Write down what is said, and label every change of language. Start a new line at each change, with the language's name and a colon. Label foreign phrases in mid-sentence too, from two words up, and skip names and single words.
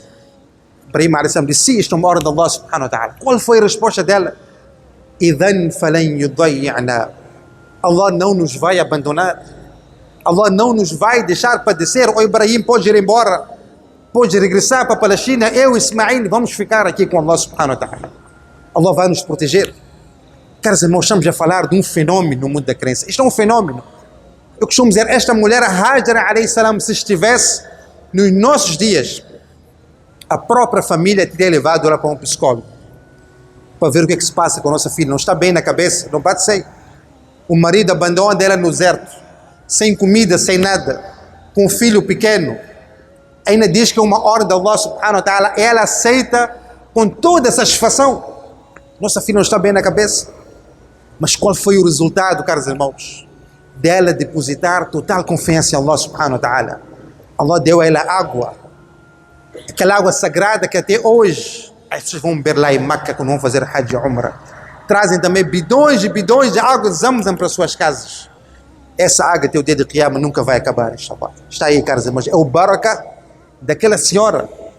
Portuguese: Ibrahim
Arabic: عليه السلام
Portuguese: disse: "Sim, isto é uma ordem de Allah
Arabic: سبحانه وتعالى."
Portuguese: Qual foi a resposta dela?
Arabic: "إذن فلن يضيعنا."
Portuguese: Allah não nos vai abandonar. Allah não nos vai deixar padecer. "Ó Ibrahim, pode ir embora, pode regressar para a Palestina, eu e Ismail vamos ficar aqui com Allah
Arabic: سبحانه وتعالى.
Portuguese: Allah vai nos proteger." Caros irmãos, estamos a falar de um fenômeno no mundo da crença. Isto é um fenômeno. Eu costumo dizer, esta mulher,
Arabic: هاجر عليه السلام,
Portuguese: se estivesse nos nossos dias, a própria família teria levado ela para um psicólogo, para ver o que é que se passa com a nossa filha. Não está bem na cabeça, não pode ser. O marido abandona ela no deserto, sem comida, sem nada, com um filho pequeno. Ainda diz que é uma ordem de Allah
Arabic: سبحانه وتعالى,
Portuguese: ela aceita com toda a satisfação. Nossa filha não está bem na cabeça. Mas qual foi o resultado, caros irmãos? Dela depositar total confiança em Allah
Arabic: سبحانه وتعالى.
Portuguese: Allah deu a ela água, aquela água sagrada que até hoje as pessoas vão beber lá em Meca quando vão fazer Hajj e Umrah. Trazem também bidões e bidões de água de Zamzam para suas casas. Essa água até o dia de Qiyamah nunca vai acabar, inshallah. Está aí, caros irmãos, é o baraka daquela senhora.